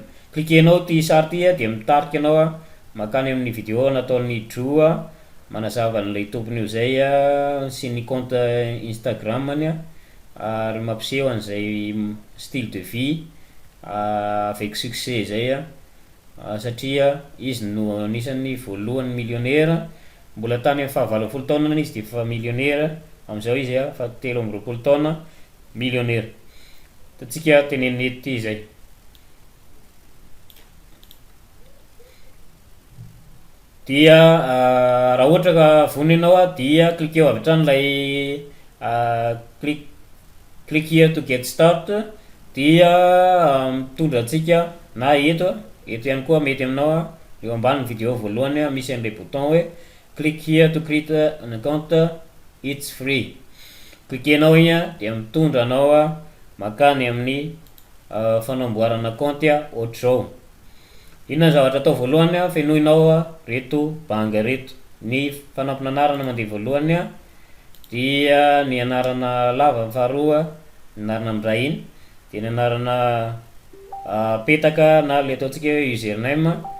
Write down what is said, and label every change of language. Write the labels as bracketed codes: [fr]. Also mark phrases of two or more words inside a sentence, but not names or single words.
[mg] Cliquenao ty sary ty de mitarika anao makany amin'ny vidéo nataon'ny Joe manazava an'ilay tompony io zay sy ny compte Instagramany ary mampiseho an'izay [fr] style de vie avec succès [mg] zay satria izy no anisan'ny voalohany millionnaire mbola tany amin'ny 20 taona izy de fa millionnaire, am'izao izy fa 13 taona millionnaire. Tatsika teneniny ety zay. Dia raha ohatra ka vonona ianao dia cliquer avy hatrany lay [en] click here to get start, [mg] dia mitondra antsika na eto ihany koa mety aminao eo ambany vidéo voalohany misy an'ilay bouton hoe [en] click here to create an account, it's free. [mg] Cliquenao igny dia mitondra anao makany amin'ny fanamboarana compte ohatr'izao. Inona zavatra atao voalohany fenoinao reto banga reto, ny fanampina anarana mandeha voalohany dia ny anarana lava ny faharoa ny anarana am'rahiny, de ny anarana petaka na le ataontsika hoe username,